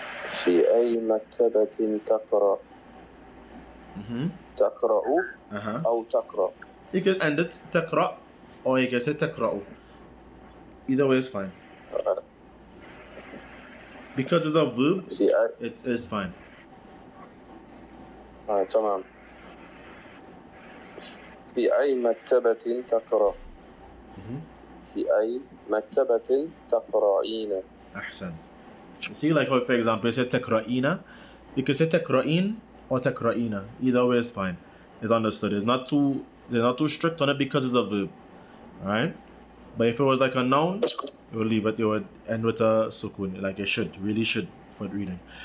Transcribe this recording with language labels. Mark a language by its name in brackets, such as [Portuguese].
[Arabic] في أي مكتبة تقرأ؟ تقرأ أو تقرأ. [English] You can end it تقرأ or you can say تقرأ. Either way is fine. Because it's a verb, it is fine. [Arabic] تمام. في أي مكتبة تقرأ؟ في أي مكتبة تقرأين؟ أحسنت. [English] See, like for example, you say تقرأين, you can say تقرأين or تقرأين. Either way is fine. It's understood. They're not too strict on it because it's a verb. Alright? But if it was like a noun, you would leave it, you would end with a sukun, like it really should for reading.